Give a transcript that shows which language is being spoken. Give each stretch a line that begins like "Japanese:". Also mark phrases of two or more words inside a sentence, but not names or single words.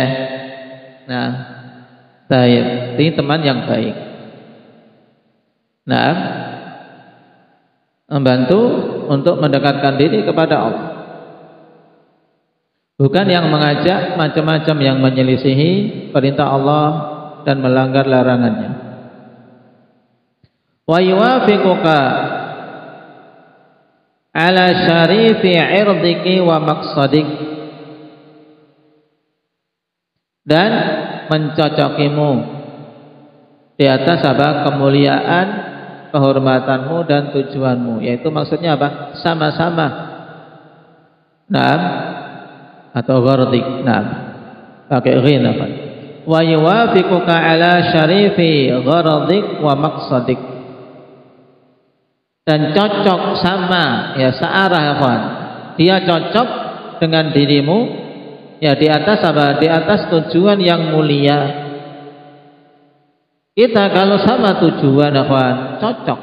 Indonesian: Nah, baik, ini teman yang baik. Nah, membantu untuk mendekatkan diri kepada Allah, bukan yang mengajak macam-macam yang menyelisihi perintah Allah dan melanggar larangannya.
Arabic: ويوافقك على شريف عرضك ومقصدك,
Indonesian: dan mencocokimu di atas apa? Kemuliaan, kehormatanmu dan tujuanmu, yaitu maksudnya apa? Sama-sama. Naam atau ghardik. Naam. Pakai ghina kan.
Arabic: ويوافقك على شريف غرضك ومقصدك.
Indonesian: Dan cocok sama, ya searah ya kawan. Dia cocok dengan dirimu, ya di atas apa? Di atas tujuan yang mulia. Kita kalau sama tujuan ya kawan, cocok.